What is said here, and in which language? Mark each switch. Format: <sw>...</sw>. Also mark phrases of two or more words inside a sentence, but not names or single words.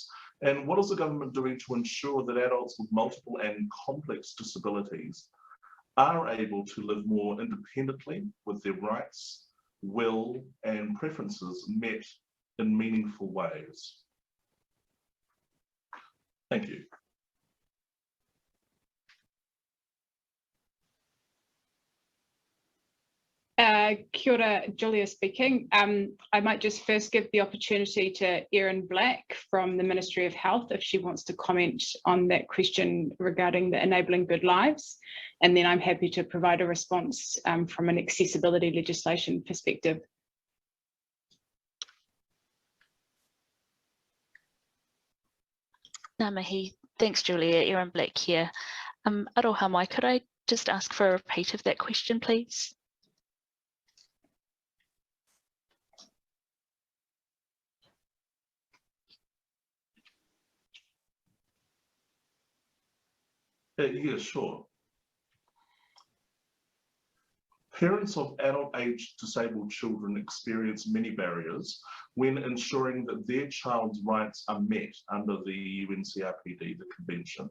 <en>And what is the government doing to ensure that adults with multiple and complex disabilities are able to live more independently with their rights, will, and preferences met in meaningful ways? Thank you.</en> <mi>Kia ora,</mi> <en>Julia speaking. I might just first give the opportunity to Erin Black from the Ministry of Health if she wants to comment on that question regarding the Enabling Good Lives, and then I'm happy to provide a response from an accessibility legislation perspective.</en> <mi>Ngā mihi.</mi> <en>Thanks, Julia. Erin Black here.</en> <mi>Aroha mai,</mi> <en>could I just ask for a repeat of that question, please? Yeah, sure. Parents of adult-aged disabled children experience many barriers when ensuring that their child's rights are met under the UNCRPD, the convention.</en>